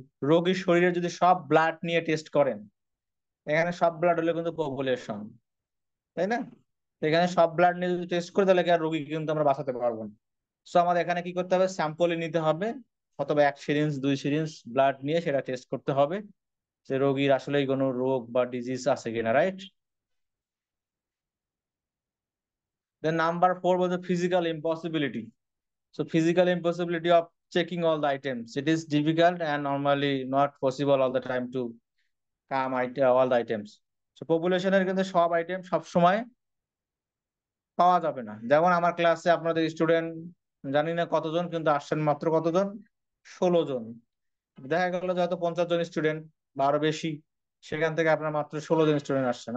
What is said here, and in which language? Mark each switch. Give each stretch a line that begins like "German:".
Bangla: রোগীর শরীরে যদি সব ব্লাড নিয়ে টেস্ট করেন, এখানে সব ব্লাড হলে কিন্তু পপুলেশন, তাই না? তো এখানে সব ব্লাড নিয়ে যদি টেস্ট করে, তাহলে কি আর রোগীকে কিন্তু আমরা বাঁচাতে পারবো না। সো আমাদের এখানে কি করতে হবে? স্যাম্পলে নিতে হবে, অথবা 1 সিরিঞ্জ 2 সিরিঞ্জ ব্লাড নিয়ে সেটা টেস্ট করতে হবে, যে রোগীর আসলেই কোনো রোগ বা ডিজিজ আছে কিনা, right?
English: Then number four was the physical impossibility. So physical impossibility of checking all the items. It is difficult and normally not possible all the time to all the items.
Bangla: So population এর কিন্তু সব item সব সময় পাওয়া যাবে না। যেমন আমার ক্লাসে আপনাদের স্টুডেন্ট জানি না কতজন, কিন্তু আসছেন মাত্র কতজন? 16 জন। দেখা গেল যে হয়তো 50 জন স্টুডেন্ট বা আরো বেশি, সেখান থেকে আপনার মাত্র 16 জন স্টুডেন্ট আসছেন।